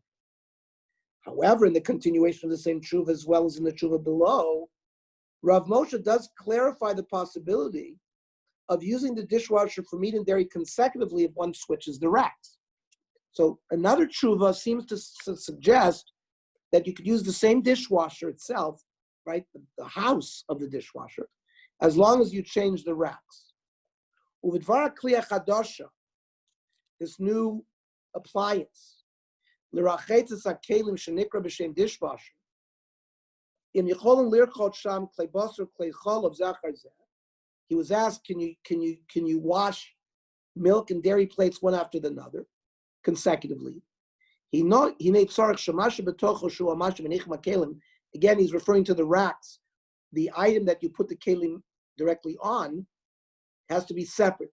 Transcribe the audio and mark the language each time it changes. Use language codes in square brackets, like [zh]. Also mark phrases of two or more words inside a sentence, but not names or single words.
[en] However, in the continuation of the same tshuva as well as in the tshuva below, Rav Moshe does clarify the possibility of using the dishwasher for meat and dairy consecutively if one switches the racks. So another tshuva seems to suggest that you could use the same dishwasher itself, right, the house of the dishwasher, as long as you change the racks. [he] ובדבר כלי חדשה, [en] this new appliance, [he] לרחיצת הכלים שנקרא בשם dishwasher, אם יכולים לרחוץ שם כלי בשר כלי חלב זכר זה, [en] He was asked, can you wash milk and dairy plates one after another consecutively? Again, he's referring to the racks. The item that you put the kelim directly on has to be separate.